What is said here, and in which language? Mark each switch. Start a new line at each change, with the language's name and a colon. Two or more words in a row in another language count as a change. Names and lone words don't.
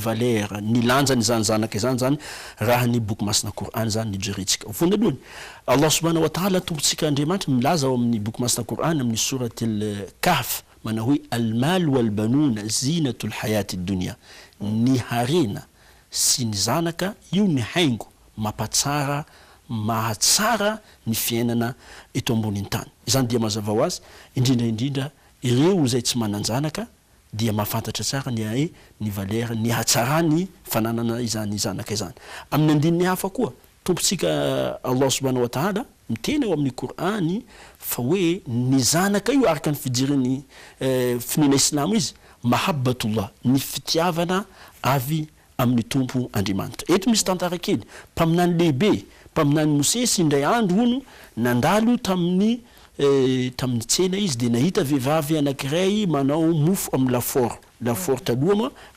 Malagasy: valeur ny lanjany izany zanaka izany zany raha ny boky masina Qur'an zany ny jerentsika vonalohany
Arabic: Allah subhanahu wa ta'ala
Malagasy: tombotsika Andriamanitra milaza ao amin'ny boky masina Qur'an amin'ny surat al-Kahf mana hoe
Arabic: al-mal wal-banuna zinatul hayati dunya
Malagasy: ny harena sy ny zanaka io ny haingo mampatsara mahatsara ny fiainana eto ambonin'ny tany izany dia mazava ho azy indrindra ireo zay tsy mananjanaka dia mahafantatra tsara ny valeur ny hatsarany fananana izany zanaka izany amin'ny andininy hafa koa tompotsika
Arabic: Allah subhanahu wa ta'ala
Malagasy: miteny ao amin'ny Qur'ani fa hoe ny zanaka io araka ny fijeriny finoana Islam izy mahabbatullah ny fitiavana avy amin'ny tompo Andriamanitra eto misy tantara kely mpaminany lehibe mpaminany Mosesy indray andro hono nandalo tamin'ny tsena izy de nahita vehivavy anankiray manao mofo amin'ny lafaoro taloha